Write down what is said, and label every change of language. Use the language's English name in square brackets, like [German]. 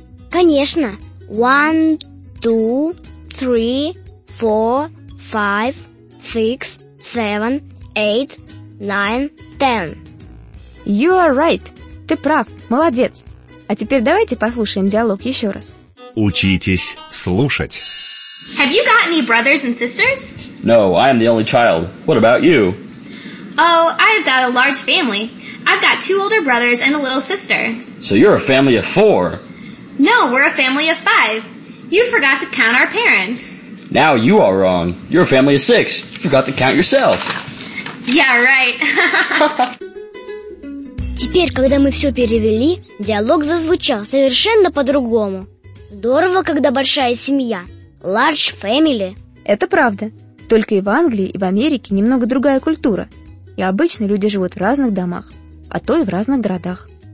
[Russian] Конечно. [English] One, two... 3, 4, 5, 6, 7, 8, 9, 10. You are right. [Russian] Ты прав. Молодец. А теперь давайте послушаем диалог еще раз. Учитесь слушать. [English] Have you got any brothers and sisters? No, I am the only child. What about you? Oh, I've got a large family. I've got two older brothers and a little sister. So you're a family of four. No, we're a family of five. You forgot to count our parents. Now you are wrong. You're a family of six. You forgot to count yourself. Yeah, right. [Russian] Теперь, когда мы все перевели, диалог зазвучал совершенно по-другому. Здорово, когда большая семья. [English] Large family. [Russian] Это правда. Только и в Англии, и в Америке немного другая культура. И обычно люди живут в разных домах, а то и в разных городах.